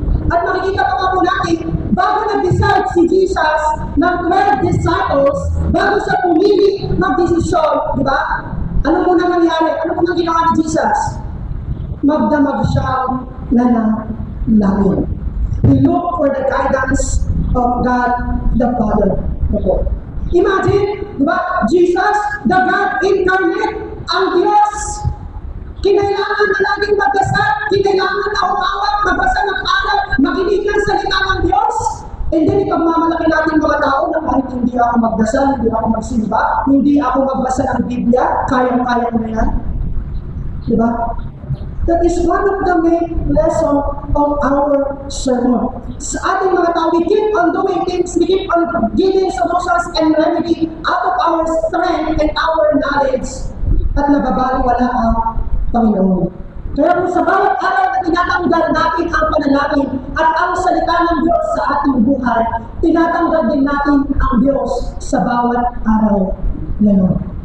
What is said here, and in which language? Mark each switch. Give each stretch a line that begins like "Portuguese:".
Filipino: At makikita pa nga po natin, bago nag-decide si Jesus ng 12 disciples, bago siya pumili mag-desisyon, di ba? Ano muna nangyari? Ano muna ginawa ni Jesus? Magdamag siyang nanalangin.
English: We look for the guidance of God the Father. Imagine,
Filipino: di ba?
English: Jesus, the God incarnate,
Filipino: ang Diyos. Kinailangan na laging magdasal, kinailangan na umawat, magbasa ng aral, makinig ng salita ng Diyos.
English: And then
Filipino: ipagmamalaki natin mga tao na kahit hindi ako magdasal, hindi ako magsimba, hindi ako magbasa ng Biblia, kayang-kaya ko na yan. Diba?
English: That is one of the main lesson of our sermon.
Filipino: Sa ating mga tao,
English: we keep on doing things, we keep on giving solutions and remedy out of our strength and our knowledge.
Filipino: At nababaliwala ang Panginoon. Kaya kung sa bawat araw na tinatanggal natin ang panalangin at ang salita ng Diyos sa ating buhay, tinatanggal din natin ang Diyos sa bawat araw na yun.